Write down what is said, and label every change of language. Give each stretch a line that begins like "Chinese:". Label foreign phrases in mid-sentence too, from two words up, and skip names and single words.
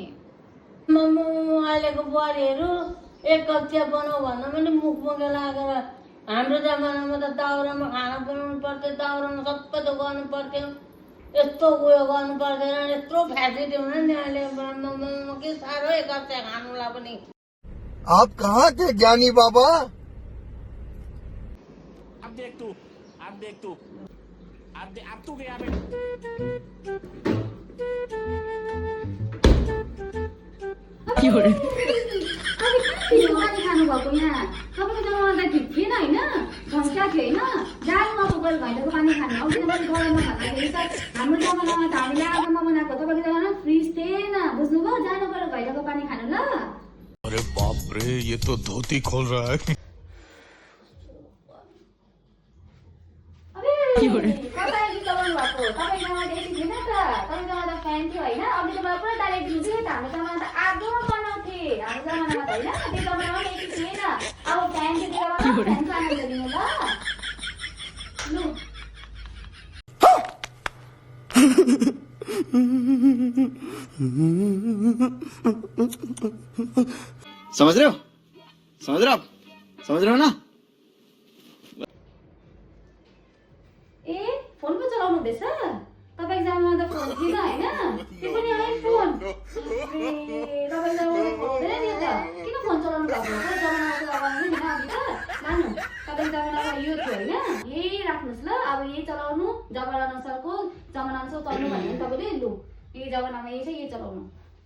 Nepali: मम्मी अहिलेको बुहारीहरू एक कप चिया बनाऊ भन्दा पनि मुख मुखे लागेर हाम्रो जमानामा त दाउरामा खाना बनाउनु पर्थ्यो, दाउरामा सबै त गर्नु पर्थ्यो, यस्तो उयो गर्नु पर्दैन, यत्रो फ्यासिलिटी हुँदैन नि अहिले। के साह्रो एक कप चिया खानुलाई पनि।
Hindi: आप कहाँ थे ज्ञानी बाबा? अब देख तू अब तू गया बे।
Nepali: पानी खानुभएको यहाँ? तपाईँको जमाना त ठिक थिएन होइन? घन्टा थियो होइन? जाडोमा गएर भैलोको पानी खानु आउँदैन पनि गरममा खाँदाखेरि त। हाम्रो जमानामा त हामीले आगोमा बनाएको, तपाईँको जमानामा फ्रिज थिएन, बुझ्नुभयो? जानु पऱ्यो भैलोको पानी खानु ल।
Hindi: अरे बाप रे, ये तो धोती खोल रहा है।
Nepali: तपाईँ चलाउनु भएको, तपाईँ जमाना एसी थिएन त, तपाईँ जमाना फ्यान थियो होइन? अघि जमाना पुरा डाइरेक्ट दिन्थ्यो नि त। हाम्रो जमाना त आगोमा बनाउँथे, हाम्रो जमानामा त होइन? त्यो जमानामा एसी थिएन, अब फ्यान थियो, त्यो जमानामा फ्यानको आनन्द लिनु ल। लु
Hindi: समझ रहे हो ना?
Nepali: ए फोन पो चलाउनु हुँदैछ? तपाईँको जमानामा त फोन थिएन होइन? त्यो पनि आइफोन। तपाईँको जमानामा फोन हुँदैन नि त, किन फोन चलाउनु भएको? जमानामा त लगाउनु नि अघि त लानु। तपाईँको जमानामा यो थियो होइन? यही राख्नुहोस् ल, अब यही चलाउनु, जमाना अनुसार चल्नु भन्यो भने तपाईँले लु यही जमानामा यही छ, यही चलाउनु।